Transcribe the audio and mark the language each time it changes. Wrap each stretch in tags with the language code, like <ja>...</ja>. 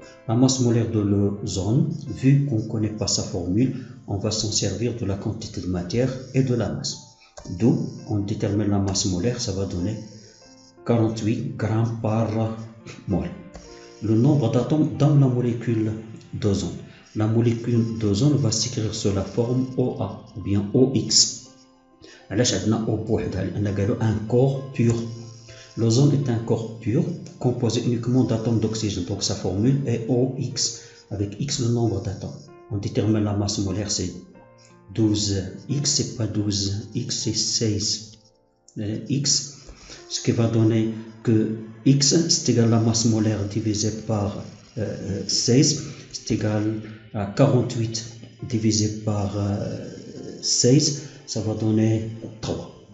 <fr>La masse molaire de l'ozone, vu qu'on ne connaît pas sa formule, on va s'en servir de la quantité de matière et de la masse. D'où on détermine la masse molaire, ça va donner 48 grammes par mol. Le nombre d'atomes dans la molécule d'ozone. La molécule d'ozone va s'écrire sous la forme OA ou bien OX.</fr> <ar>علاش عندنا O بوحدها لأن قالوا</ar> <fr>un corps pur. L'ozone est un corps pur composé uniquement d'atomes d'oxygène, donc sa formule est OX avec X le nombre d'atomes. On détermine la masse molaire, c'est 12X, c'est pas 12X, c'est 16X, ce qui va donner que X c'est égal à la masse molaire divisée par 16, c'est égal à 48 divisé par 16, ça va donner 3.</fr>